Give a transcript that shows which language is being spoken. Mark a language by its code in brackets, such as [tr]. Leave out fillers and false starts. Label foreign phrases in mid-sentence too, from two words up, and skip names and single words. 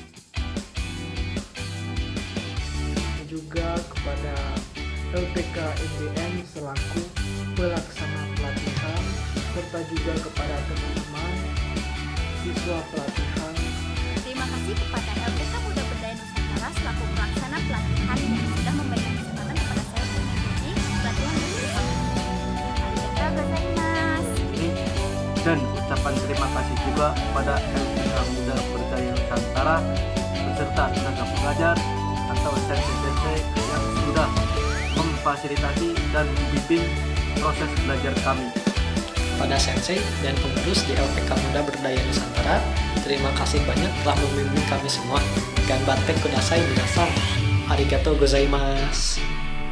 [id] Juga kepada LPK MDN selaku pelaksana pelatihan, serta juga kepada teman-teman siswa pelatihan. Terima kasih kepada LPK Muda Berdaya Nusantara selaku pelaksana pelatihan yang sudah memberikan kesempatan kepada saya untuk mengikuti pelatihan bahasa Jepang. [ja] ありがとうございます. [id] Dan ucapan terima kasih juga kepada LPK Muda Berdaya Nusantara beserta tenaga pengajar atau sensei-sensei yang sudah memfasilitasi dan membimbing proses belajar kami. Pada sensei dan pengurus di LPK Muda Berdaya Nusantara, terima kasih banyak telah membimbing kami semua. [ja] 頑張ってください皆さん。ありがとうございます.